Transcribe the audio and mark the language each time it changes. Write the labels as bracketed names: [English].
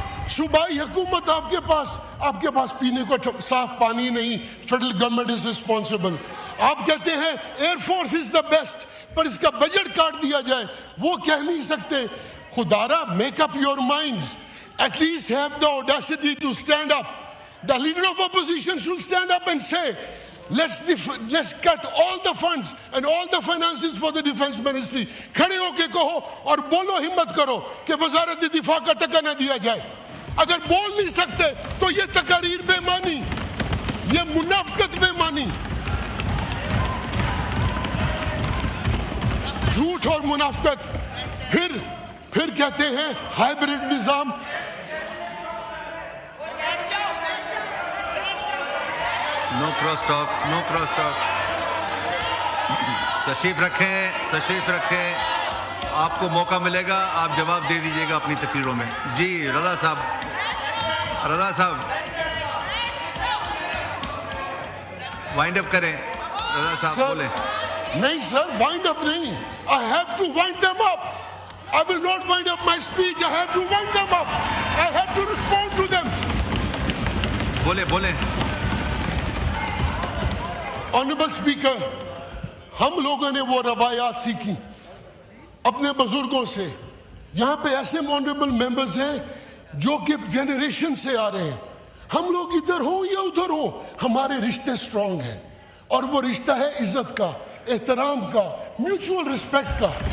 [Urdu] صوبائی حکومت آپ کے پاس پینے کو صاف پانی نہیں. [English] Federal government is responsible. [Urdu] آپ کہتے ہیں air force is the best, پر اس کا بجٹ کاٹ دیا جائے. وہ کہہ نہیں سکتے. خدارا, [English] Make up your minds, at least have the audacity to stand up. The leader of opposition should stand up and say, let's cut all the funds and all the finances for the defense ministry. [Urdu] کھڑے ہو کے کہو اور بولو, ہمت کرو کہ وزارت دفاع کا ٹکا نہ دیا جائے. اگر بول نہیں سکتے تو یہ تقاریر بے معنی, یہ منافقت بے معنی, جھوٹ اور منافقت. پھر کہتے ہیں ہائیبریڈ نظام. [English] No cross talk. [Urdu] تشریف رکھیں. آپ کو موقع ملے گا, آپ جواب دے دیجیے گا اپنی تقریروں میں. جی رضا صاحب وائنڈ اپ کریں. رضا صاحب بولیں. نہیں سر, wind up نہیں. [English] I have to wind them up. I will not wind up my speech. I have to wind them up. I have to respond to them. [Urdu] بولے. Honorable Speaker, ہم لوگوں نے وہ روایات سیکھی اپنے بزرگوں سے. یہاں پہ ایسے آنریبل ممبرز ہیں جو کہ جنریشن سے آ رہے ہیں. ہم لوگ ادھر ہوں یا ادھر ہوں, ہمارے رشتے سٹرونگ ہیں, اور وہ رشتہ ہے عزت کا, احترام کا, میوچول رسپیکٹ کا.